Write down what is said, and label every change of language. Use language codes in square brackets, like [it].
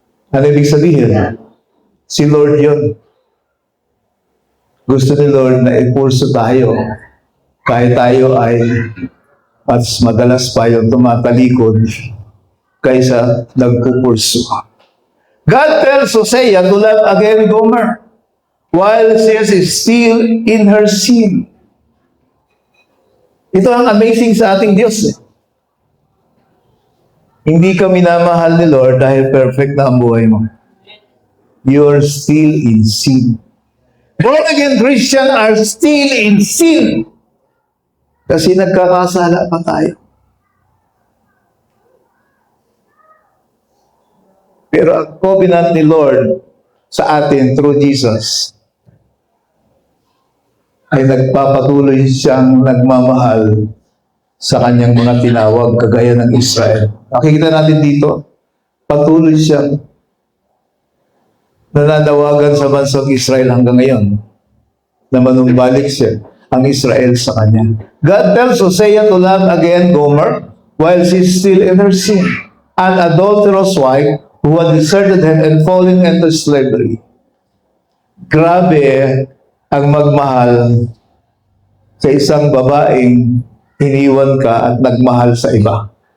[tl] Ano ibig sabihin? Si Lord yun. Gusto ni Lord na ipurso tayo kahit tayo ay mas madalas pa yung tumatalikod kaysa nagpupurso. [en] God tells Hosea to love again Gomer while she is still in her sin. [tl] Ito ang amazing sa ating Diyos. Hindi ka minamahal ni Lord dahil perfect na ang buhay mo. [en] You're still in sin. Born-again Christians are still in sin. [tl] Kasi nagkakasala pa tayo. Pero ang covenant ni Lord sa atin through Jesus ay nagpapatuloy siyang nagmamahal sa kanyang mga tinawag kagaya ng Israel. Nakikita natin dito, patuloy siyang nananawagan sa bansang Israel hanggang ngayon na manumbalik siya ang Israel sa kanya. [en] God tells Hosea to love again Gomer while she's still in her sin, an adulterous wife who had deserted him and fallen into slavery. [tl] Grabe ang magmahal sa isang babaeng iniwan ka at nagmahal sa iba.